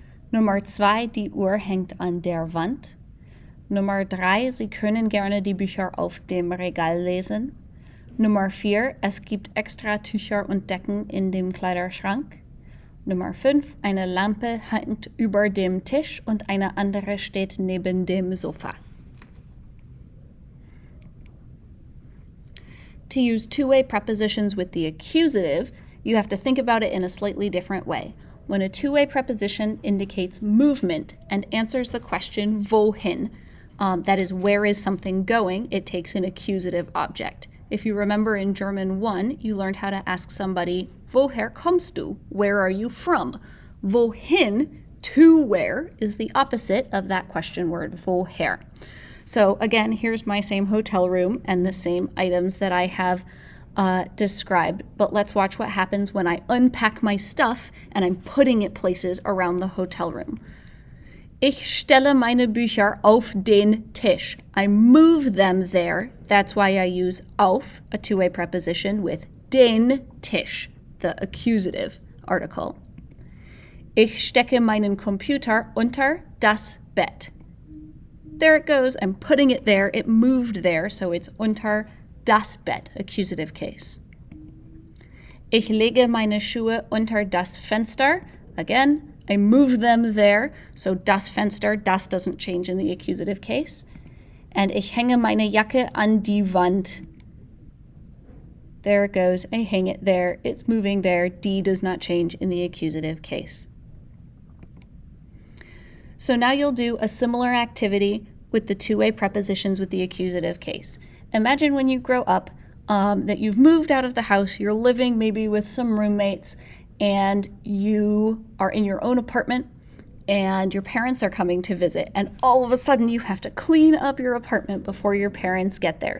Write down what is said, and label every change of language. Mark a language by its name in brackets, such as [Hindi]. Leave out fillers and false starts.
[German] Nummer 2, die Uhr hängt an der Wand. Nummer 3, Sie können gerne die Bücher auf dem Regal lesen. Nummer 4, es gibt extra Tücher und Decken in dem Kleiderschrank. Nummer 5, eine Lampe hängt über dem Tisch und eine andere steht neben dem Sofa. [English] To use two-way prepositions with the accusative, you have to think about it in a slightly different way. When a two-way preposition indicates movement and answers the question wohin, that is, where is something going, it takes an accusative object. If you remember in German 1, you learned how to ask somebody, [German] woher kommst du? [English] Where are you from? Wohin To where is the opposite of that question word, woher. So again, here's my same hotel room and the same items that I have described, but let's watch what happens when I unpack my stuff and I'm putting it places around the hotel room. [German] Ich stelle meine Bücher auf den Tisch. [English] I move them there. That's why I use auf, a two-way preposition, with [German] den Tisch, [English] the accusative article. [German] Ich stecke meinen Computer unter das Bett. [English] There it goes. I'm putting it there. It moved there, so it's [German] unter das Bett, [English] accusative case. [German] Ich lege meine Schuhe unter das Fenster. [English] Again, I move them there, so [German] das Fenster, [English] das doesn't change in the accusative case. And [German] ich hänge meine Jacke an die Wand. [English] There it goes. I hang it there. It's moving there. Die does not change in the accusative case. So now you'll do a similar activity with the two-way prepositions with the accusative case. Imagine when you grow up that you've moved out of the house, you're living maybe with some roommates, and you are in your own apartment, and your parents are coming to visit, and all of a sudden you have to clean up your apartment before your parents get there.